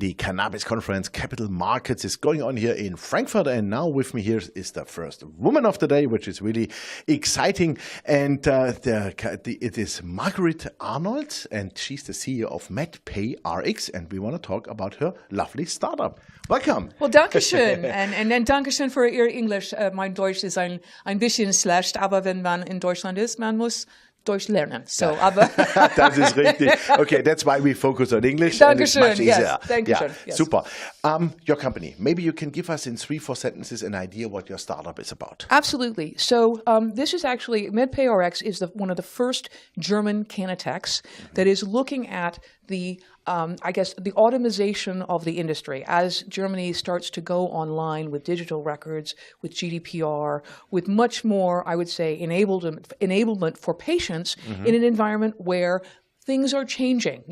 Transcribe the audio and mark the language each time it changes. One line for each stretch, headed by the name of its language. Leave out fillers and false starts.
English: The Cannabis Conference Capital Markets is going on here in Frankfurt. And now with me here is the first woman of the day, which is really exciting. And it is Marguerite Arnold, and she's the CEO of MedPayRX. And we want to talk about her lovely startup. Welcome.
German: Well, Dankeschön. and Dankeschön für Ihr Englisch. Mein Deutsch ist ein bisschen schlecht, aber wenn man in Deutschland ist, man muss Deutsch lernen. So, aber das ist richtig.
English: Okay, that's why we focus on English.
German: Dankeschön.
English: And it's much easier. Yes. Dankeschön. Yeah. Yes. Super. Your company, maybe you can give us in 3-4 sentences an idea what your startup is about. Absolutely. So this is actually, MedPayRX is one of the first German cannatechs that is looking at the the automation of the industry as Germany starts to go online with digital records, with GDPR, with much more, I would say, enablement for patients in an environment where things are changing.